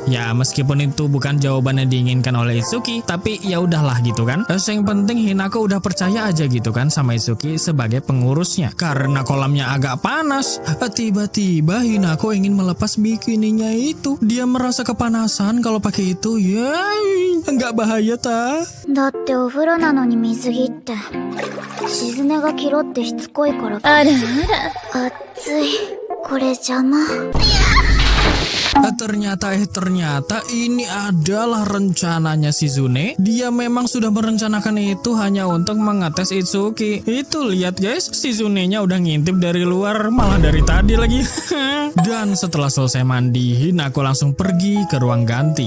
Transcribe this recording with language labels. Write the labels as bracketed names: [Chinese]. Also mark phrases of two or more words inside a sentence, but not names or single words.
[Indonesian] Ya meskipun itu bukan jawaban yang diinginkan oleh Itsuki, tapi ya udahlah gitu kan. Yang penting Hinako udah percaya aja gitu kan sama Itsuki sebagai pengurusnya. Karena kolamnya agak panas, tiba-tiba Hinako ingin melepas bikininya itu. Dia merasa kepanasan kalau pakai itu. Ya nggak bahaya ta? [Japanese] だってお風呂なのに水着って静音がキロってしつこいからあらあら暑いこれ邪魔 [Indonesian] Ternyata ini adalah rencananya Shizune. Dia memang sudah merencanakan itu hanya untuk mengetes Itsuki. Itu lihat guys, Shizune-nya udah ngintip dari luar, malah dari tadi lagi. Dan setelah selesai mandi, Hinako langsung pergi ke ruang ganti.